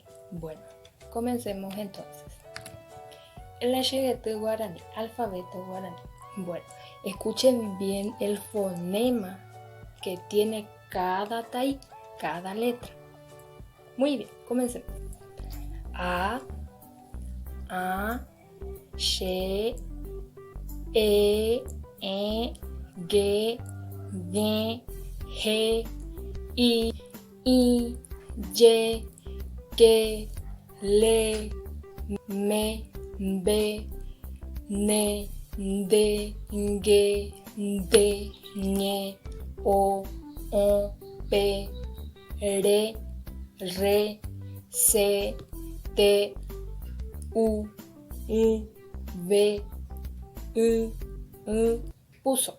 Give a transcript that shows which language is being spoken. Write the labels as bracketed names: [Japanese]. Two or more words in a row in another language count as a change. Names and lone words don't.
[Spanish] Bueno, comencemos entonces. El Asheguete Guaraní, alfabeto guaraní. Bueno, escuchen bien el fonema que tiene cada tai, cada letra. Muy bien, comencemos. A, she, e, ge, he, i, ye, ke, le, me, be, ne, de, ge, de, ñe, o, pe, re, se, te, u, v, puso.